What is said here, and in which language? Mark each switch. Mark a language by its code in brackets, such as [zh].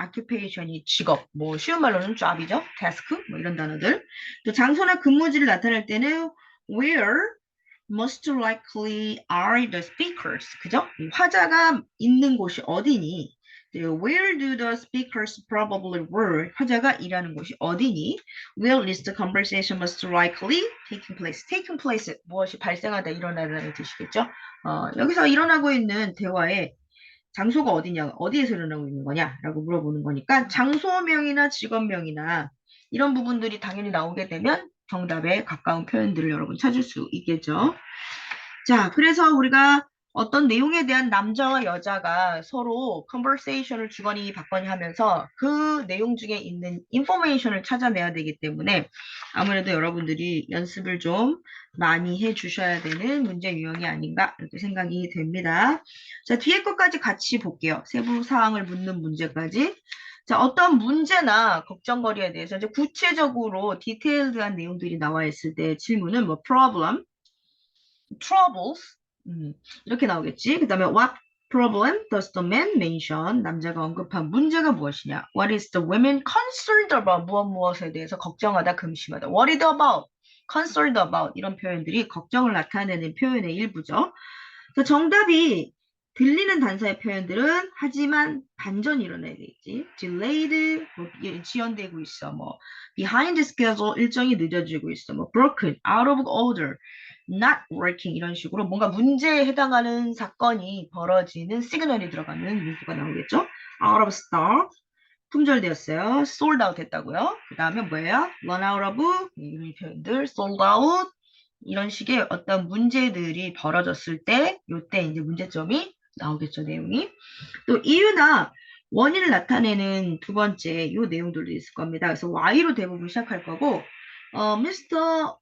[ko] occupation이 직업, 뭐 쉬운 말로는 job이죠. task, 뭐 이런 단어들. 또 장소나 근무지를 나타낼 때는 [en] where most likely are the speakers. [ko] 그죠? 화자가 있는 곳이 어디니? [en] Where do the speakers probably were? [ko] 화자가 일하는 곳이 어디니? [en] Where is the conversation most likely taking place? [ko] taking place 무엇이 발생하다 일어나다는 뜻이겠죠? 여기서 일어나고 있는 대화의 장소가 어디냐, 어디에서 일어나고 있는 거냐라고 물어보는 거니까 장소명이나 직업명이나 이런 부분들이 당연히 나오게 되면 정답에 가까운 표현들을 여러분 찾을 수 있겠죠. 자, 그래서 우리가 어떤 내용에 대한 남자와 여자가 서로 컨버세이션을 주거니 받거니 하면서 그 내용 중에 있는 인포메이션을 찾아내야 되기 때문에 아무래도 여러분들이 연습을 좀 많이 해 주셔야 되는 문제 유형이 아닌가 이렇게 생각이 됩니다. 자, 뒤에 것까지 같이 볼게요. 세부 사항을 묻는 문제까지. 자, 어떤 문제나 걱정거리에 대해서 이제 구체적으로 디테일드한 내용들이 나와 있을 때 질문은 뭐 problem, troubles 이렇게 나오겠지. 그 다음에 [en] what problem does the man mention? [ko] 남자가 언급한 문제가 무엇이냐? [en] What is the woman concerned about? [ko] 무엇에 대해서 걱정하다, 금심하다. [en] Worried about, concerned about [ko] 이런 표현들이 걱정을 나타내는 표현의 일부죠. 그래서 정답이 들리는 단서의 표현들은 하지만 반전이 일어나야 되겠지. delayed, 뭐, 지연되고 있어. 뭐 [en] behind schedule, [ko] 일정이 늦어지고 있어. 뭐 [en] broken, out of order, not working [ko] 이런 식으로 뭔가 문제에 해당하는 사건이 벌어지는 시그널이 들어가는 문구가 나오겠죠. [en] out of stock, [ko] 품절되었어요. [en] sold out [ko] 했다고요. 그 다음에 뭐예요? run out of, 이런 표현들, sold out 이런 식의 어떤 문제들이 벌어졌을 때 요때 이제 문제점이 나오겠죠, 내용이. 또 이유나 원인을 나타내는 두 번째 요 내용들도 있을 겁니다. 그래서 Y로 대부분 시작할 거고 Mr.